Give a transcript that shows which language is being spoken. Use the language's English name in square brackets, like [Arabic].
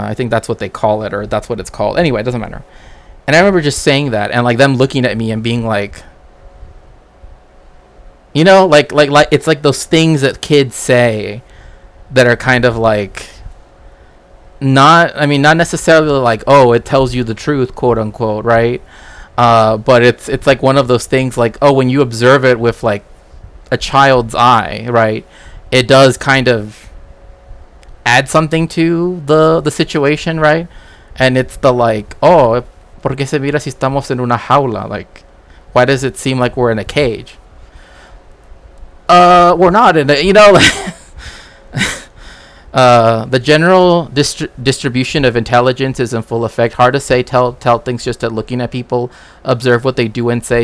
[English] I think that's what they call it, or that's what it's called. Anyway, it doesn't matter. And I remember just saying that, and, like, them looking at me and being like, you know, like it's like those things that kids say that are kind of like, not necessarily like, oh, it tells you the truth, quote unquote, right? But it's like one of those things, like, oh, when you observe it with, like, a child's eye, right, it does kind of add something to the situation, right? And it's the, like, oh, [Spanish] ¿por qué se mira si estamos en una jaula? [English] Like, why does it seem like we're in a cage? We're not in a, you know, like, the general distribution of intelligence is in full effect. Hard to say, tell things just at looking at people. Observe what they do and say.